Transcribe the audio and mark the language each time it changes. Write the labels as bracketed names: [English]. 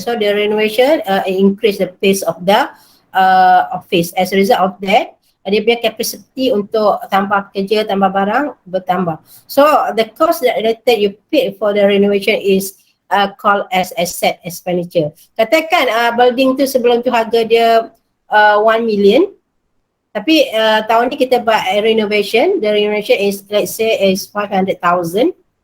[English] So the renovation increase the pace of the office. As a result of that, [Malay] dia punya capacity untuk tambah kerja, tambah barang bertambah. [English] So the cost that you paid for the renovation is called as asset expenditure. [Malay] Katakan building tu sebelum tu harga dia 1 million, tapi tahun ni kita buat renovation, [English] the renovation is let's say is 500,000.